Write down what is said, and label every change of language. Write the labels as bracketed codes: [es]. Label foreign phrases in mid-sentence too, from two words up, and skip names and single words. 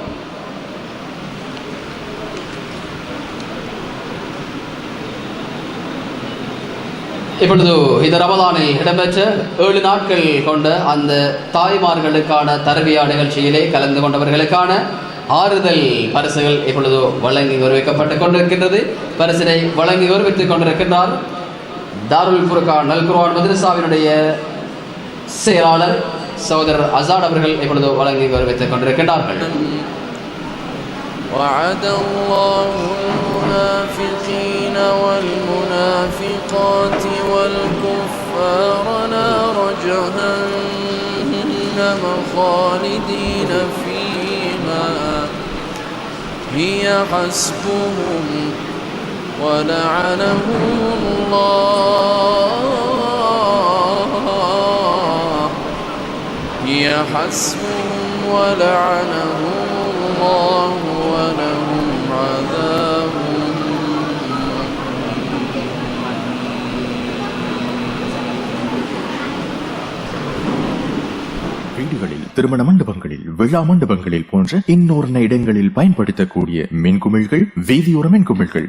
[ta] இப்பொழுது இந்த ரமலானில் இடம்பெற்ற 7 நாட்கள் கொண்ட அந்த தாய்மார்களுக்கான தர்பியா நிகழ்ச்சியிலே கலந்து கொண்டவர்களுக்கான ஆறுதல் பரிசுகள் இப்பொழுது வழங்கி கௌரவிக்கப்பட்டுக் கொண்டிருக்கின்றது. பரிசினை வழங்கி கௌரவித்துக் கொண்டிருக்கின்றார் தாருல் ஃபுர்கான் அல் குர்ஆன் மദ്രസാவினுடைய செயலாளர் சகோதரர் அசாட் அவர்கள் இப்பொழுது வழங்கி கௌரவித்துக் கொண்டிருக்கின்றார்கள். [ar] وعد الله المنافقين والمنافقات والكفار نار جهنم خالدين فيها هي حسبهم ولعنهم الله هي حسبهم ولعنهم الله ولهم عذاب [ta] வீடுகளில், திருமண மண்டபங்களில், விழா மண்டபங்களில் போன்ற இன்னொரு இடங்களில் பயன்படுத்தக்கூடிய மின்குமிழ்கள், வீதியோர மின்குமிழ்கள்,